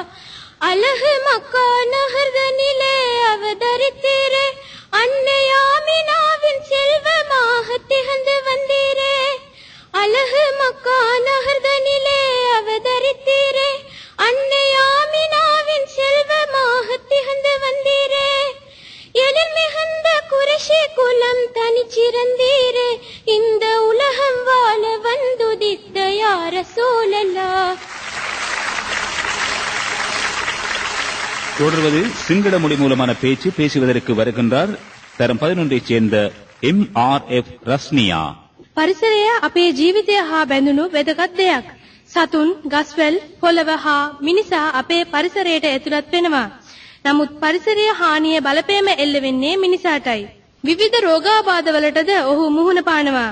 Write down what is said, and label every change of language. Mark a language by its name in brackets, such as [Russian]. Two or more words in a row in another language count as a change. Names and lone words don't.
[Tamil] அழகு மக்கா நகர்தனிலே அவதரித்தீரே, அன்னையாமினாவின் செல்வமாக திகழ்ந்து வந்தீரே, அழகு மக்கா நகர்தனிலே அவதரித்தீரே, அன்னையாமினாவின் செல்வமாக திகழ்ந்து வந்தீரே, எழில் மிகுந்த குறைஷி குலம் தனிச்சிறந்தீரே, இந்த உலகம் வாழ வந்துதித்த [Arabic] يا رسول الله. [Tamil] தொடர்வது சிங்கள மொழி மூலமான பேச்சு. பேசுவதற்கு வருகின்றார் தரம் 11 சேர்ந்த MRF රස්නියා. [Sinhala] පරිසරය අපේ ජීවිතය හා බැඳුණු වැදගත් දෙයක්. සතුන්, ගස්වැල්, පොළව හා මිනිසා අපේ පරිසරයට ඇතුළත් වෙනවා. නමුත් පරිසරයේ හානිය බලපෑම එල්ල වෙන්නේ මිනිසාටයි. විවිධ රෝගාබාධවලටද ඔහු මුහුණ පානවා.